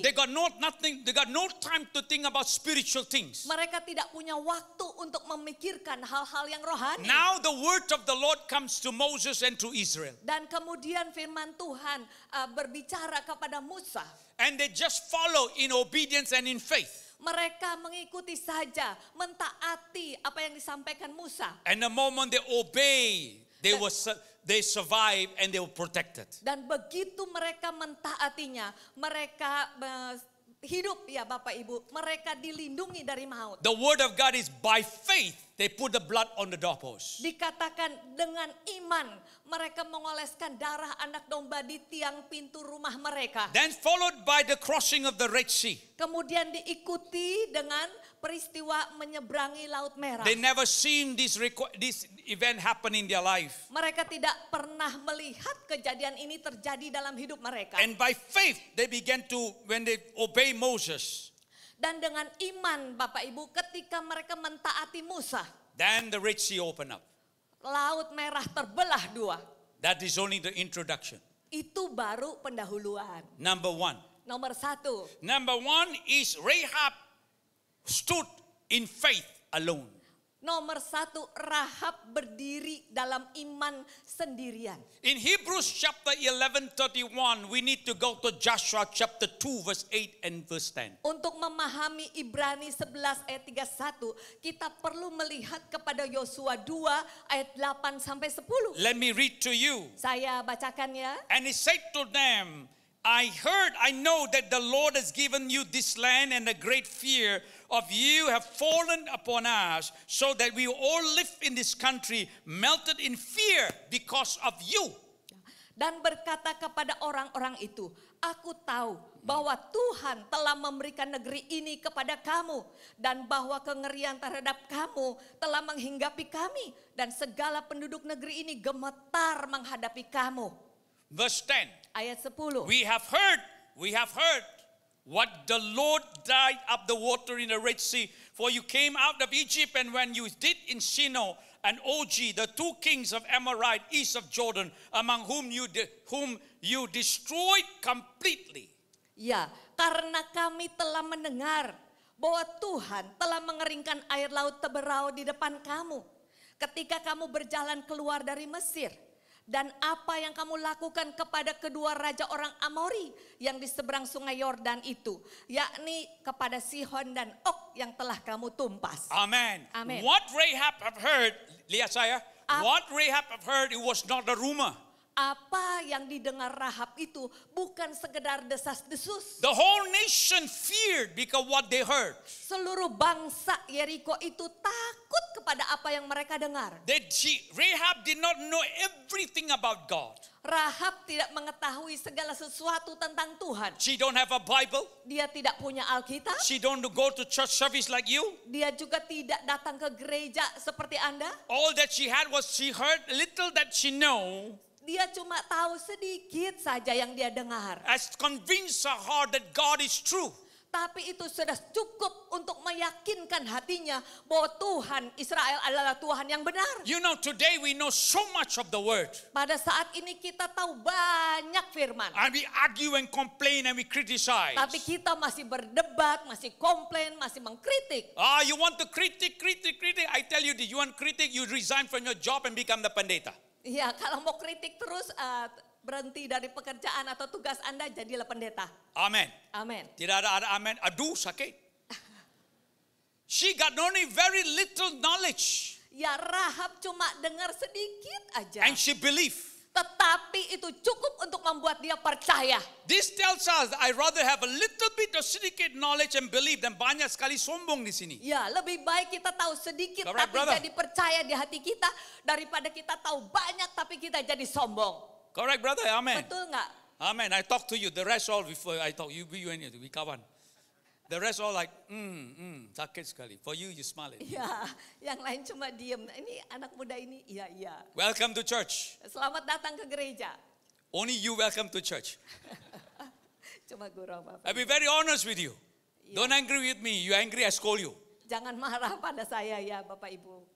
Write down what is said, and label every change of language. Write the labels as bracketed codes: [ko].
[en] They got no time to think about spiritual things. [id] Mereka tidak punya waktu untuk memikirkan hal-hal yang rohani. [en] Now the word of the Lord comes to Moses and to Israel. [id] Dan kemudian firman Tuhan berbicara kepada Musa. [en] And they just follow in obedience and in faith. [id] Mereka mengikuti saja, mentaati apa yang disampaikan Musa. [en] And the moment they obey, they survive and they were protected. [id] Dan begitu mereka mentaatinya, mereka hidup ya Bapak Ibu, mereka dilindungi dari maut. [en] The word of God is by faith they put the blood on the doorpost. [id] Dikatakan dengan iman mereka mengoleskan darah anak domba di tiang pintu rumah mereka. [en] Then followed by the crossing of the Red Sea. [id] Kemudian diikuti dengan peristiwa menyeberangi Laut Merah. [en] They never seen this event happen in their life. [id] Mereka tidak pernah melihat kejadian ini terjadi dalam hidup mereka. [en] And by faith they began to, when they obey Moses, [id] Dan dengan iman Bapak Ibu ketika mereka mentaati Musa, [en] then the Red Sea opened up. [id] Laut Merah terbelah dua. [en] That is only the introduction. [id] Itu baru pendahuluan. [en] Number one. [id] Nomor satu, [en] Number one is Rahab stood in faith alone. [id] Nomor satu, Rahab berdiri dalam iman sendirian. [en] In Hebrews chapter 11:31, we need to go to Joshua chapter 2 verse 8 and verse 10. [id] Untuk memahami Ibrani 11 ayat 31, kita perlu melihat kepada Yosua 2 ayat 8 sampai 10. [en] Let me read to you. [id] Saya bacakan ya. [en] And he said to them, I know that the Lord has given you this land, and a great fear of you have fallen upon us, so that we all live in this country melted in fear because of you. [id] Dan berkata kepada orang-orang itu, aku tahu bahwa Tuhan telah memberikan negeri ini kepada kamu, dan bahwa kengerian terhadap kamu telah menghinggapi kami, dan segala penduduk negeri ini gemetar menghadapi kamu. [en] Verse 10. [id] Ayat 10. [en] We have heard what the Lord dried up the water in the Red Sea, for you came out of Egypt, and when you did in Shinar and Og, the two kings of Amorite east of Jordan, among whom you destroyed completely. [id] Ya, karena kami telah mendengar bahwa Tuhan telah mengeringkan air laut Teberau di depan kamu ketika kamu berjalan keluar dari Mesir. Dan apa yang kamu lakukan kepada kedua raja orang Amori yang di seberang sungai Yordan itu, yakni kepada Sihon dan Og yang telah kamu tumpas. [en] Amen. [id] Amen. [en] What Rahab have heard, [id] lihat saya, [en] what Rahab have heard, it was not a rumor. [id] Apa yang didengar Rahab itu bukan sekedar desas-desus. [en] The whole nation feared because what they heard. [id] Seluruh bangsa Yeriko itu takut kepada apa yang mereka dengar. [en] Rahab did not know everything about God. [id] Rahab tidak mengetahui segala sesuatu tentang Tuhan. [en] She don't have a Bible. [id] Dia tidak punya Alkitab. [en] She don't go to church service like you. [id] Dia juga tidak datang ke gereja seperti Anda. [en] All that she had was she heard little that she know. [id] Dia cuma tahu sedikit saja yang dia dengar. [en] Has convinced her heart that God is true. [id] Tapi itu sudah cukup untuk meyakinkan hatinya bahwa Tuhan Israel adalah Tuhan yang benar. [en] You know, today we know so much of the word. [id] Pada saat ini kita tahu banyak firman. [en] And we argue and complain and we criticize. [id] Tapi kita masih berdebat, masih komplain, masih mengkritik. [en] You want to critic. I tell you this, you want critic, you resign from your job and become the pendeta. [id] Ya, kalau mau kritik terus berhenti dari pekerjaan atau tugas Anda, jadilah pendeta. [en] Amen. [id] Amin. Tidak ada amen. Aduh, sakit. [en] She got only very little knowledge. [id] Ya, Rahab cuma dengar sedikit aja. [en] And she believed. [id] Tetapi itu cukup untuk membuat dia percaya. [en] This tells us I rather have a little bit of sedikit knowledge and believe [id] dan banyak sekali sombong di sini. Ya, lebih baik kita tahu sedikit [en] Correct, [id] tapi [en] brother. [id] jadi percaya di hati kita daripada kita tahu banyak tapi kita jadi sombong. [en] Correct, brother? Amen. [id] Betul nggak? [en] Amen. I talk to you. The rest all before I talk. You and you. We kawan. The rest all like, [id] sakit sekali. [en] For you, you smile it. [id] Ya, yang lain cuma diem. Ini anak muda ini, iya. [en] Welcome to church. [id] Selamat datang ke gereja. [en] Only you welcome to church. [id] Cuma gurau Bapak. [en] I'll be very honest with you. Don't angry with me. You angry, I scold you. [id] Jangan marah pada saya ya Bapak Ibu.